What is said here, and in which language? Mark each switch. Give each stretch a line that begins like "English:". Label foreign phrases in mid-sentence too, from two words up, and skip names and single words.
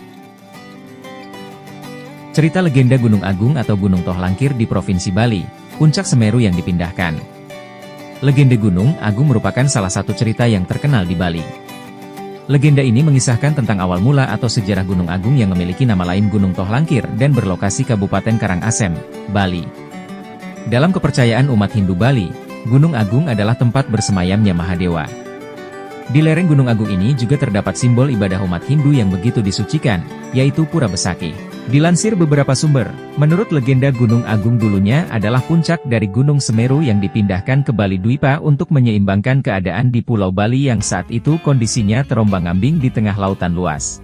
Indonesian: Cerita legenda Gunung Agung atau Gunung Tohlangkir di Provinsi Bali, puncak Semeru yang dipindahkan. Legenda Gunung Agung merupakan salah satu cerita yang terkenal di Bali. Legenda ini mengisahkan tentang awal mula atau sejarah Gunung Agung yang memiliki nama lain Gunung Tohlangkir dan berlokasi Kabupaten Karangasem, Bali. Dalam kepercayaan umat Hindu Bali, Gunung Agung adalah tempat bersemayamnya Mahadewa. Di lereng Gunung Agung ini juga terdapat simbol ibadah umat Hindu yang begitu disucikan, yaitu Pura Besaki. Dilansir beberapa sumber, menurut legenda Gunung Agung dulunya adalah puncak dari Gunung Semeru yang dipindahkan ke Bali Dwipa untuk menyeimbangkan keadaan di Pulau Bali yang saat itu kondisinya terombang-ambing di tengah lautan luas.